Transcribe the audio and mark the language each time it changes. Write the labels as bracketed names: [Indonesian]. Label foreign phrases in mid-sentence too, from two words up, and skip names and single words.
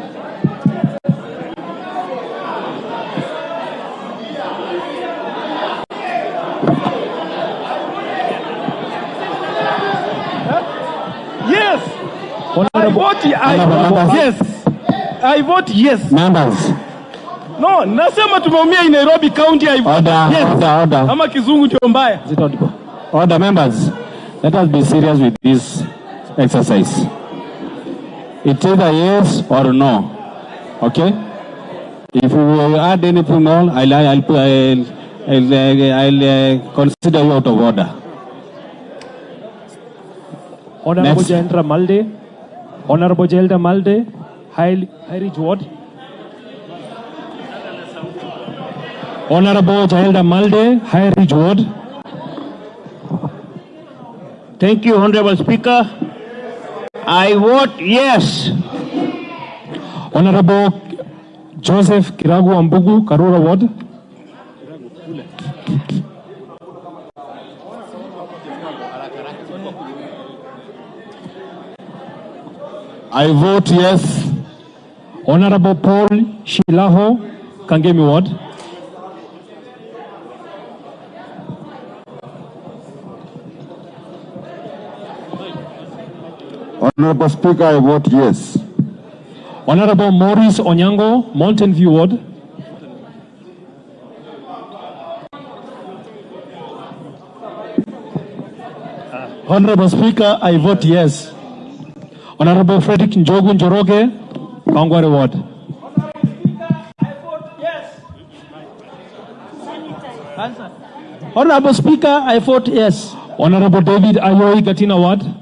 [English] Yes. Honorable, I vote yes. Members. No, [Swahili] nasema tumeumia in Nairobi County. [English] I vote yes. Order. [Swahili] Ama kizungu ndio mbaya. [English] Order, members. Let us be serious with this exercise. It's either yes or no. Okay? If you will add anything more, I'll consider you out of order. Honorable Next. Jayendra Malde, Honorable Jayendra Malde, Heritage Ward. Honorable Jayendra Malde, Heritage Ward. Thank you, Honorable Speaker. I vote yes. Honorable Joseph Kiragu Ambugu, Karura Ward. I vote yes. Honorable Paul Shilaho, Kangemi Ward. Honorable Speaker, I vote yes. Honorable Maurice Onyango, Mountain View Ward. Honorable Speaker, I vote yes. Honorable Frederick Njogu Njoroge, Kangware Ward. Honorable Speaker, I vote yes. Honorable David Ayoi, Gatina Ward.